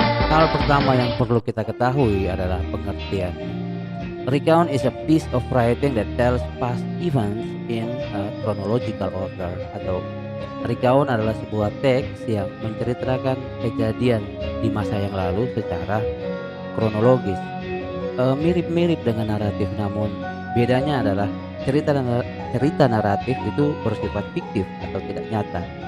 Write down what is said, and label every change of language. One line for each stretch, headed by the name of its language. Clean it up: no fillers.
Indonesian: Hal pertama yang perlu kita ketahui adalah pengertian.
English: Recount is a piece of writing that tells past events in a chronological order.
Indonesian: Atau recount adalah sebuah teks yang menceritakan kejadian di masa yang lalu secara kronologis. Mirip-mirip dengan naratif, namun bedanya adalah cerita naratif itu bersifat fiktif atau tidak nyata.